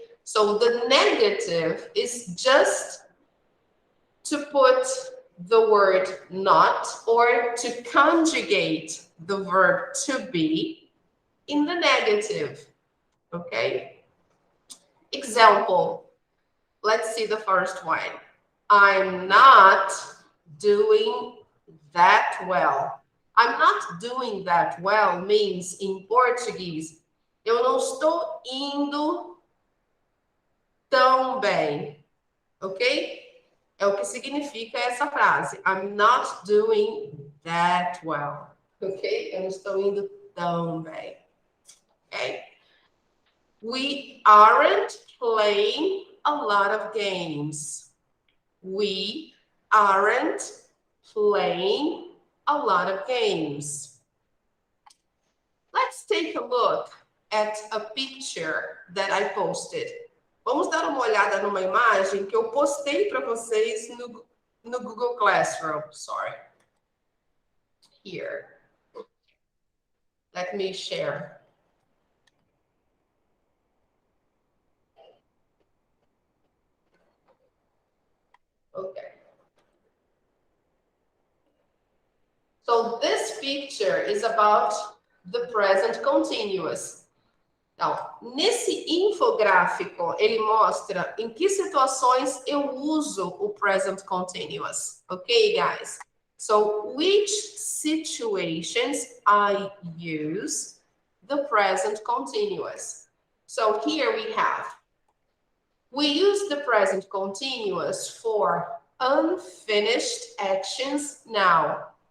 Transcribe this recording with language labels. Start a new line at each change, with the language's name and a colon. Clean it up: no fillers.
English: So the negative is just to put the word not or to conjugate the verb to be in the negative, okay? Example, let's see the first one. I'm not doing that well. I'm not doing that well means, in Português,
Portuguese: eu não estou indo tão bem,
English: ok?
Portuguese: É o que significa essa frase.
English: I'm not doing that well, ok?
Portuguese: Eu não estou indo tão bem, ok?
English: We aren't playing a lot of games. We aren't playing a lot of games. Let's take a look at a picture that I posted.
Portuguese: Vamos dar uma olhada numa imagem que eu postei para vocês no Google Classroom.
English: Sorry. Here. Let me share. Okay. So this picture is about the present continuous.
Portuguese: Então, nesse infográfico, ele mostra em que situações eu uso o present continuous.
English: Okay, guys? So, which situations I use the present continuous? So, here we use the present continuous for unfinished actions now.